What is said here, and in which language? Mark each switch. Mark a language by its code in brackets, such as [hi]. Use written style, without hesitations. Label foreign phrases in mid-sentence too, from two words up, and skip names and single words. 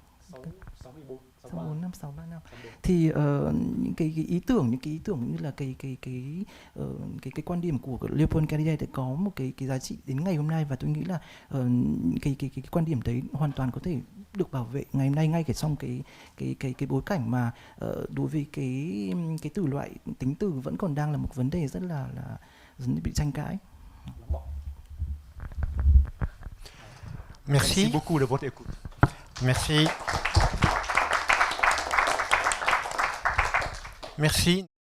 [vi] 63 năm thì những cái ý tưởng như là cái quan điểm của Leopold Carrière đã có một cái giá trị đến ngày hôm nay, và tôi nghĩ là cái quan điểm đấy hoàn toàn có thể được bảo vệ ngày hôm nay, ngay cả trong cái bối cảnh mà đối với cái từ loại tính từ vẫn còn đang là một vấn đề rất là bị tranh cãi. [fr] Merci Merci beaucoup de votre écoute. Merci. Merci.